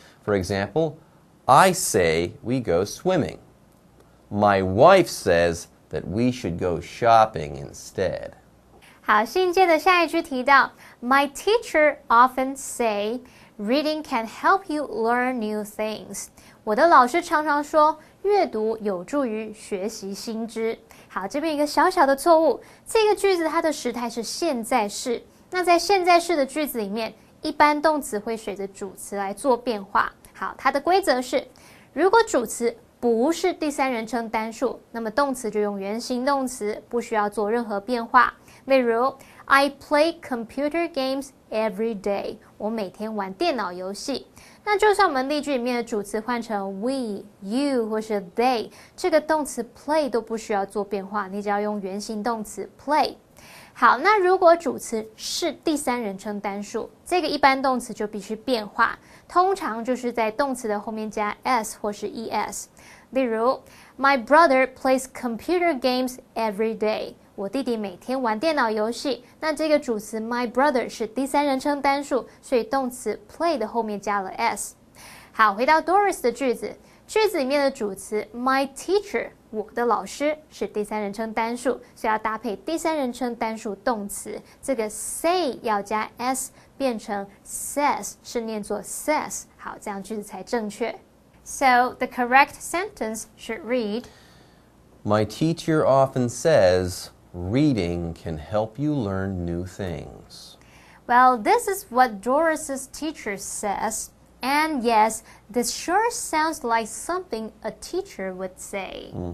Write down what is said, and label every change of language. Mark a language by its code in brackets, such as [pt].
[en] For example, I say we go swimming. My wife says that we should go shopping instead. [zh] 好，信件的下一句提到 [en] My teacher often say reading can help you learn new things. [zh] 我的老师常常说阅读有助于学习新知。好，这边一个小小的错误，这个句子它的时态是现在式。那在现在式的句子里面，一般动词会随着主词来做变化。好，它的规则是，如果主词不是第三人称单数，那么动词就用原形动词，不需要做任何变化。例如 [en] I play computer games every day. [zh] 我每天玩电脑游戏。那就算我们例句里面的主词换成 we, you 或是 they, 这个动词 play 都不需要做变化，你只要用原形动词 play。好，那如果主词是第三人称单数，这个一般动词就必须变化，通常就是在动词的后面加 s 或是 es。例如 [en] My brother plays computer games every day. [zh] 我弟弟每天玩电脑游戏。那这个主词 my brother 是第三人称单数，所以动词 play 的后面加了 s。好，回到 Doris 的句子，句子里面的主词 my teacher 我的老师是第三人称单数，所以要搭配第三人称单数动词，这个 say 要加 s 变成 says 是念作 says。好，这样句子才正确。 [en] So the correct sentence should read My teacher often says reading can help you learn new things. Well, this is what Doris's teacher says. And yes, this sure sounds like something a teacher would say.